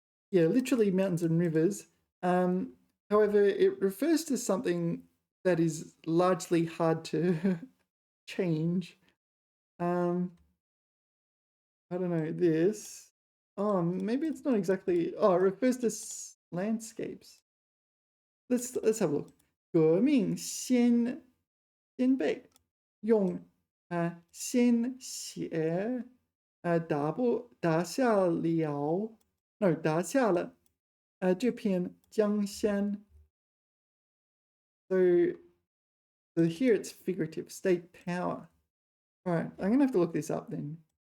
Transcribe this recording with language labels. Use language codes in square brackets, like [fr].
[en] Yeah, literally mountains and rivers. However, it refers to something that is largely hard to change. I don't know, this. Oh, maybe it's not exactly. Oh, it refers to landscapes. Let's have a look. [zh] 革命先辈用鲜血打下了 no 打下了这片江山. [en] So here it's figurative, state power. All right, I'm gonna have to look this up then.